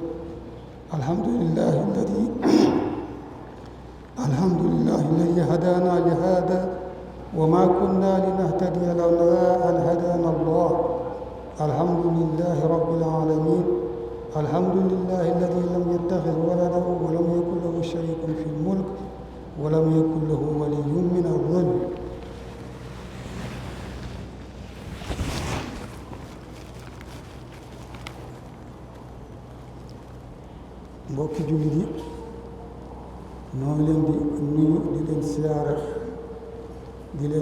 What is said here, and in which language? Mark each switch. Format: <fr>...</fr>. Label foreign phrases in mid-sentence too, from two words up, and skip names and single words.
<ar>الحمد لله الذي هدانا لهذا، وما كنا لنهتدي لولا أن هدانا الله. الحمد لله رب العالمين. الحمد لله الذي لم يتخذ ولدا ولم يكن له شريك في الملك ولم يكن له ولي من الذل.</ar> <wo>mbokki jullit yi, noo ngi leen di nuyu, di leen siyaara, di leen</wo>